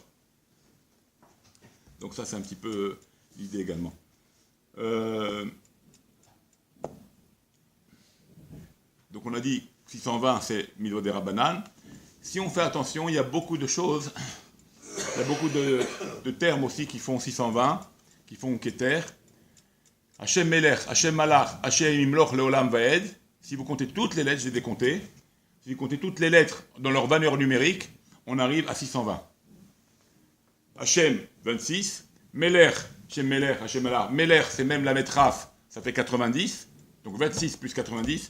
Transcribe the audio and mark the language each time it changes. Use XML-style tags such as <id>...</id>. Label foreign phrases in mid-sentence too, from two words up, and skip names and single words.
<fr>Donc ça, c'est un petit peu l'idée également. Donc on a dit 620, c'est Mitzvot des Rabbanan. Si on fait attention, il y a beaucoup de choses, il y a beaucoup de termes aussi qui font 620, qui font Keter.</fr> <he>השם מלך השם מלך השם ימלוך לעולם ועד.</he> <fr>Si vous comptez toutes les lettres, je les ai comptées. Si vous comptez toutes les lettres dans leur valeur numérique, on arrive à 620. Hachem, 26.</fr> <he>מלך השם מלך השם מלך.</he> <fr>Melech, c'est même la Metraf, ça fait 90. Donc 26 plus 90.</fr>